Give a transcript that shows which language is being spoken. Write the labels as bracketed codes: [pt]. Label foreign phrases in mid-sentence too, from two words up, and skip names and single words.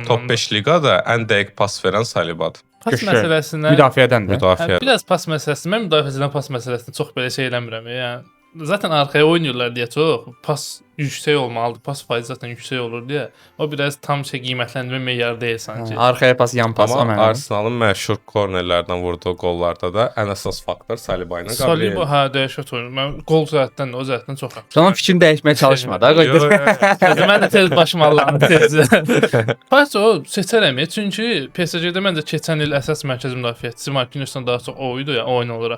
[az] Top 5 liqada ən dəqiq pas verən Salibadır. Pas məsələsinə Müdafiədəndir. Müdafiə. Biraz pas məsələsi. Mən müdafiəçidən pas məsələsini çox belə şey eləmirəm. Yəni zaten arxaya oynayırlar deyə çox pas yüksək olmalıdır. Pas faizi zaten yüksək olur deyə. O biraz tam qiymətləndirmə meyarı deyil sanki. Arxaya pas, yan pas. Amma Arsenalın məşhur kornerlərdən vurduğu qollarda da ən əsas faktor Saliba ilə Gabriel. Saliba dəhşət oyunur. Mən qol cəhətdən də o cəhətdən çox yaxşı. Sənin fikrini dəyişməyə çalışma da. Mən də tez başıma aldım. Pas o seçərəm. Çünki PSG-də məncə keçən il əsas mərkəzi müdafiəçisi Marquinhos-dan daha çox o idi ya, oyun olaraq.